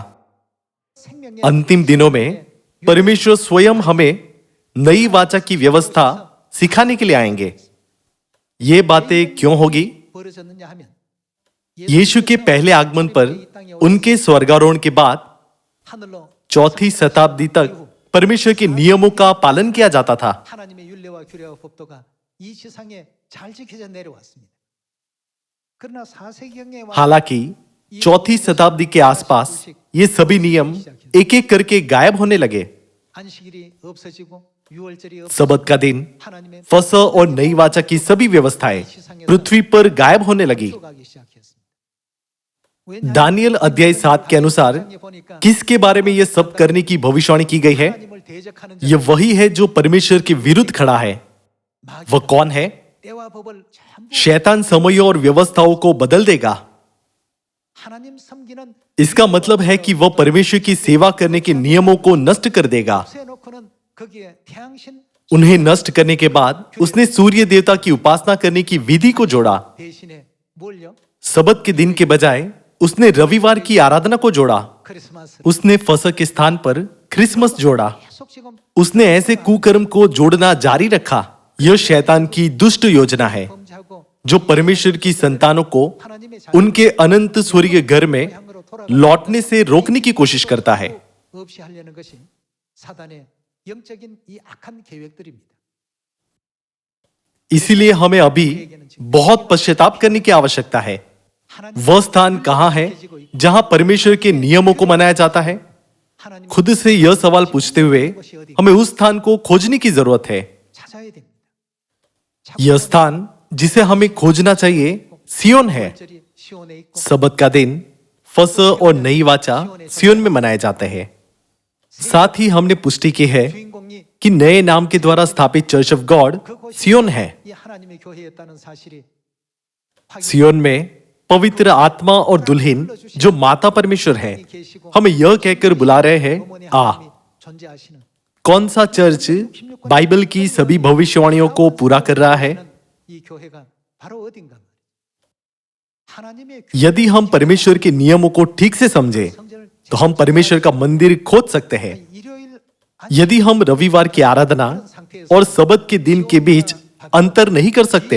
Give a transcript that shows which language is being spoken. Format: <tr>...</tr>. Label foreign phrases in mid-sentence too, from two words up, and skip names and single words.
<hi>अंतिम दिनों में परमेश्वर स्वयं हमें नई वाचा की व्यवस्था सिखाने के लिए आएंगे। ये बातें क्यों होगी? यीशु के पहले आगमन पर उनके स्वर्गारोहण के बाद चौथी शताब्दी तक परमेश्वर के नियमों का पालन किया जाता था।</hi> <ko>하나님의 율례와 규례와 법도가 이 지상에 잘 지켜져 내려왔습니다. 그러나 4세기경에</ko> <hi>हालांकि चौथी शताब्दी के आसपास ये सभी नियम एक एक करके गायब होने लगे।</hi> <ko>안식일이 없어지고 유월절이</ko> <hi>सबत का दिन,</hi> <ko>하나님의</ko> <hi>फसह और नई वाचा की सभी व्यवस्थाएं पृथ्वी पर गायब होने लगी।</hi> <ko>가기 시작했습니다.</ko> <hi>दानियल अध्याय 7 के अनुसार किसके बारे में यह सब करने की भविष्यवाणी की गई है?</hi> <ko>하나님을 대적하는</ko> <hi>यह वही है जो परमेश्वर के विरुद्ध खड़ा है। वह कौन है?</hi> <ko>때와 법을 전부</ko> <hi>शैतान समयों और व्यवस्थाओं को बदल देगा।</hi> <ko>하나님 섬기는</ko> <hi>इसका मतलब है कि वह परमेश्वर की सेवा करने के नियमों को नष्ट कर देगा।</hi> <ko>세놓고는 거기에 태양신</ko> <hi>उन्हें नष्ट करने के बाद उसने सूर्य देवता की उपासना करने की विधि को जोड़ा।</hi> <ko>대신에 뭘요?</ko> <hi>सबत के दिन के बजाय उसने रविवार की आराधना को जोड़ा।</hi> <ko>크리스마스</ko> <hi>उसने फसह के स्थान पर क्रिसमस जोड़ा।</hi> <ko>계속 지금</ko> <hi>उसने ऐसे कुकर्म को जोड़ना जारी रखा। यह शैतान की दुष्ट योजना है</hi> <ko>범죄하고</ko> <hi>जो परमेश्वर की संतानों को उनके अनंत स्वर्गीय घर में लौटने से रोकने की कोशिश करता है।</hi> <ko>없이 하려는 것이 사단의 영적인 이 악한 계획들입니다.</ko> <hi>इसीलिए हमें अभी बहुत पश्चाताप करने की आवश्यकता है। वह स्थान कहां है जहां परमेश्वर के नियमों को मनाया जाता है?</hi> <ko>하나님</ko> <hi>खुद से यह सवाल पूछते हुए हमें उस स्थान को खोजने की जरूरत है।</hi> <ko>찾아야 됩니다.</ko> <hi>यह स्थान जिसे हमें खोजना चाहिए सियोन है।</hi> <ko>절이 시온에 있고</ko> <hi>सबत का दिन, फसह और नई वाचा सियोन में मनाए जाते हैं। साथ ही हमने पुष्टि की है</hi> <ko>주인공이</ko> <hi>कि नए नाम के द्वारा स्थापित चर्च ऑफ गॉड सियोन है।</hi> <ko>이 하나님의 교회였다는 사실이</ko> <hi>सियोन में पवित्र आत्मा और दुल्हन जो माता परमेश्वर है हमें यह कहकर बुला रहे हैं,</hi> <ko>어머니</ko> <hi>आ।</hi> <ko>하나님이 존재하시는</ko> <hi>कौन सा चर्च बाइबल की सभी भविष्यवाणियों को पूरा कर रहा है?</hi> <ko>이 교회가 바로 어딘가 말이에요. 하나님의</ko> <hi>यदि हम परमेश्वर के नियमों को ठीक से समझे</hi> <ko>성전을</ko> <hi>तो हम परमेश्वर का मंदिर खोज सकते हैं।</hi> <ko>일요일</ko> <hi>यदि हम रविवार की आराधना और सबत के दिन के बीच अंतर नहीं कर सकते</hi>